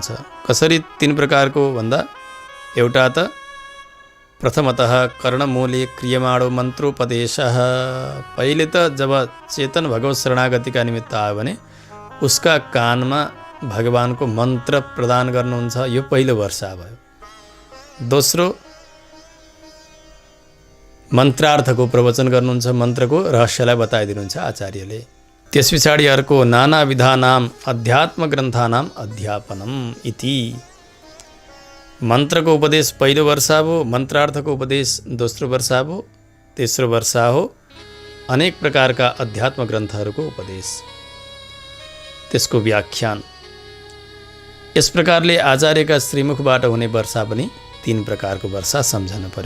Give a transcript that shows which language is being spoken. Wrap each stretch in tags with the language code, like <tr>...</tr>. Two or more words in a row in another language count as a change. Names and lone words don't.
<ne>कसरी 3 प्रकारको भन्दा, एउटा त</ne> <sa>प्रथमतः कर्णमूले क्रियमाणो मन्त्रोपदेशः,</sa> <ne>पहिले त जब चेतन भगवत शरणागतिका निमित्त आयो भने उसका कानमा भगवानको मन्त्र प्रदान गर्नुहुन्छ, यो पहिलो वर्षा भयो। दोस्रो मन्त्रार्थको प्रवचन गर्नुहुन्छ, मन्त्रको रहस्यलाई बताइदिनुहुन्छ आचार्यले। त्यस पछाडि अर्को</ne> <sa>नानाविधानाम अध्यात्म ग्रन्थानाम अध्यापनम इति,</sa> <ne>मन्त्रको उपदेश पहिलो वर्षा भयो, मन्त्रार्थको उपदेश दोस्रो वर्षा भयो, तेस्रो वर्षा हो अनेक प्रकारका अध्यात्म ग्रन्थहरूको उपदेश, त्यसको व्याख्यान। यस प्रकारले आचार्यका श्रीमुखबाट हुने वर्षा पनि 3 प्रकारको वर्षा सम्झन पर्यो।</ne>